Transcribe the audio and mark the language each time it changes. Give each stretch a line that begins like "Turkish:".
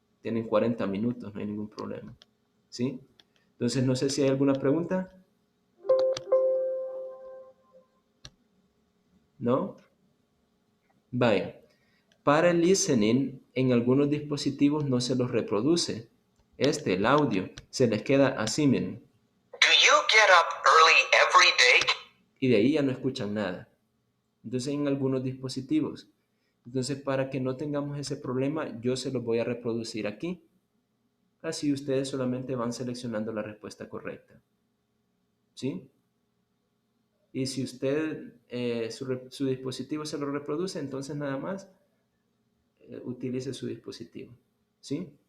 Spanish: Tienen 40 minutos, no hay ningún problema. ¿Sí? Entonces, no sé si hay alguna pregunta. ¿No? Vaya. Para el listening, en algunos dispositivos no se los reproduce. El audio, se les queda así, miren.
English: Do you get up early every day?
Spanish: Y de ahí ya no escuchan nada. Entonces, en algunos dispositivos. Entonces, para que no tengamos ese problema, yo se los voy a reproducir aquí. Así ustedes solamente van seleccionando la respuesta correcta. ¿Sí? Y si usted, su dispositivo se lo reproduce, entonces nada más utilice su dispositivo. ¿Sí?